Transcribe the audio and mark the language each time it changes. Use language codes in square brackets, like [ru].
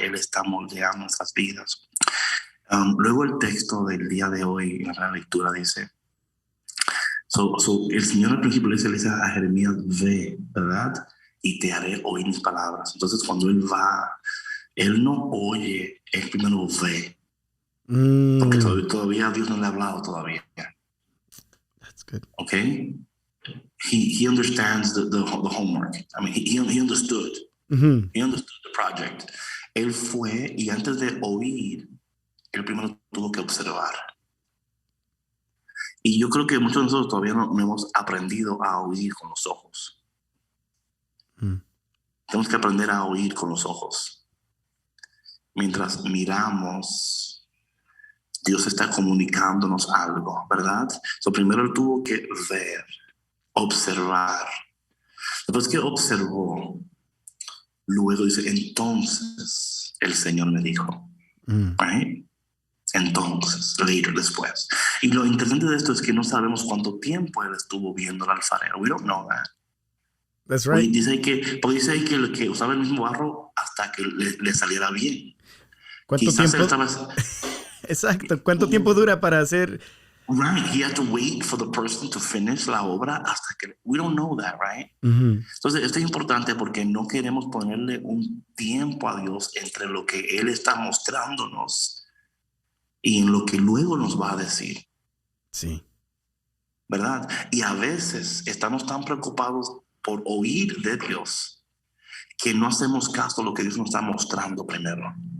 [es] Él está moldeando nuestras vidas. Luego el texto del día de hoy en la lectura dice, el Señor al principio le dice a Jeremías, ve, ¿verdad? Y te haré oír mis palabras. Entonces cuando él va, él no oye, él primero ve. Porque todavía Dios no le ha hablado todavía. [en] That's good. Okay? He understands the homework. I mean, he understood. Mm-hmm. He understood the project. [es] Él fue y antes de oír, él primero tuvo que observar. Y yo creo que muchos de nosotros todavía no hemos aprendido a oír con los ojos. Tenemos que aprender a oír con los ojos. Mientras miramos, Dios está comunicándonos algo, ¿verdad? Primero él tuvo que ver, observar. Después que observó, luego dice, entonces el Señor me dijo, right? Entonces, later, después. Y lo interesante de esto es que no sabemos cuánto tiempo él estuvo viendo al alfarero. [en] We don't know that. That's right. [es] Dice que usaba el mismo barro hasta que le saliera bien. ¿Cuánto Quizás tiempo? Exacto. ¿Cuánto tiempo dura para hacer [en] Right. He had to wait for the person to finish [es] la obra hasta que... [en] We don't know that, right? Ujú. [es] Entonces, esto es importante porque no queremos ponerle un tiempo a Dios entre lo que Él está mostrándonos y en lo que luego nos va a decir, Sí, ¿verdad? Y a veces estamos tan preocupados por oír de Dios que no hacemos caso a lo que Dios nos está mostrando primero.